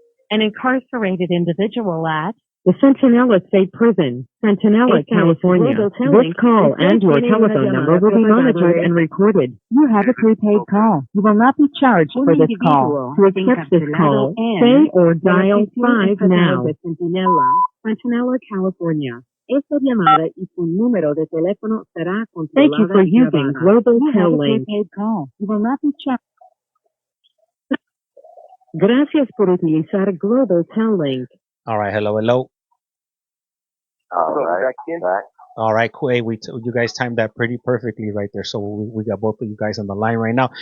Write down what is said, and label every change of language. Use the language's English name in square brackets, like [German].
[English] An incarcerated individual at the Centinela State Prison, Centinela, California. This call and your telephone number will be monitored and recorded. You have a prepaid call. You will not be charged for this call. To accept this call, say or dial 5 now. Centinela, California. [Spanish] Esta llamada y su número de teléfono será controlada. [English] Thank you for using Global Tel Link. You will not be charged. [Spanish] Gracias por utilizar Global Link. [English] All right, hello, hello. All right, back. All right, cool. Hey, you guys timed that pretty perfectly right there. So we got both of you guys on the line right now.